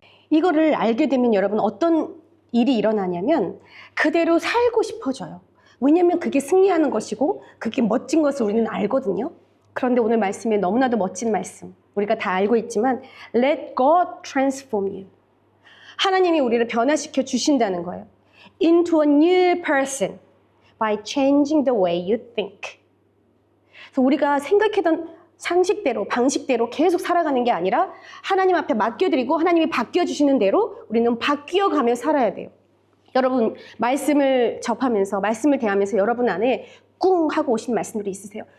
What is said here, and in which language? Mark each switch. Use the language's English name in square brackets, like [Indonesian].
[Korean] 이거를 알게 되면 여러분 어떤 일이 일어나냐면 그대로 살고 싶어져요. 왜냐하면 그게 승리하는 것이고 그게 멋진 것을 우리는 알거든요. 그런데 오늘 말씀에 너무나도 멋진 말씀 우리가 다 알고 있지만 [English] Let God transform you. [Korean] 하나님이 우리를 변화시켜 주신다는 거예요. [English] Into a new person by changing the way you think. [Korean] 그래서 우리가 생각했던 상식대로 방식대로 계속 살아가는 게 아니라 하나님 앞에 맡겨드리고 하나님이 바뀌어주시는 대로 우리는 바뀌어가며 살아야 돼요. 여러분 말씀을 접하면서 말씀을 대하면서 여러분 안에 꿍 하고 오신 말씀들이 있으세요?